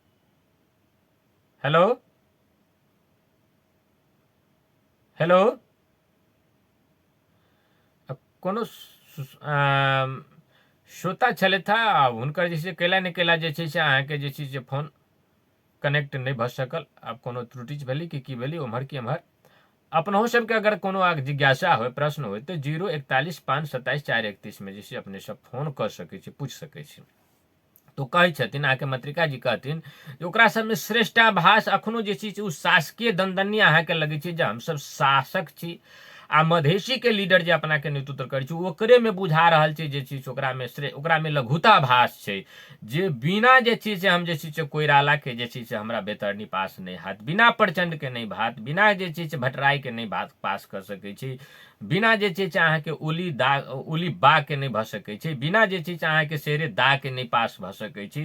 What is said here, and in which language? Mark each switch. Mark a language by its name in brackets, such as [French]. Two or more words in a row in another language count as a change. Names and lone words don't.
[Maithili] हेलो हेलो कोनो श्रोता छलथि आ हुनकर जे छै कैला ने कैला जे छै से अहाँके जे छै से फोन कनेक्ट नहीं भऽ सकल। आब कोनो त्रुटि भेलै कि की भेलै उम्हर की एम्हर। अपनहु सबके अगर कोनो जिज्ञासा हो, प्रश्न हो, तो 041 527 431 में जे छै अपने सब फोन कर सकै छी, पूछ सकै छी। तो कहै छथिन अहाँके मत्रिका जी कहथिन जे ओकरा सबमे श्रेष्ठाभास अखनो जे छै उ शासकीय दनदनी अहाँके लगै छै जे हमसब शासक छी, आ मधेसी के लीडर जे अपना के नेतृत्व करै छै ओकरे में बुझा रहल छै जे चीज ओकरा में लघुताभास छै, जे बिना जे चीज से हम जे चीज से कोइराला के जे चीज से हमरा बेतरनी पास नहीं हाथ, बिना प्रचंड के नहीं भात, बिना जे चीज से भट्टराई के नहीं बात पास कर सकै छी, बिना जे चीज अहाँके ओली बा के नहीं भऽ सकै छै, बिना जे चीज अहाँके शेरे दा के नहीं पास भऽ सकै छी।